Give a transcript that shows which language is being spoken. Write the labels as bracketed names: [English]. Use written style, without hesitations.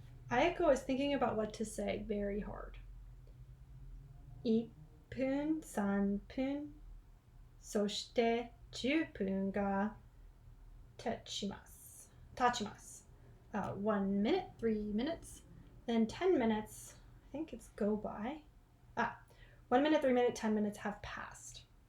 [English] Ayako is thinking about what to say very hard. [Japanese] 1分、3分、そして10分が経ちます。 [English] 1 minute, 3 minutes, then 10 minutes, I think it's go by. 1 minute, 3 minute, 10 minutes have passed.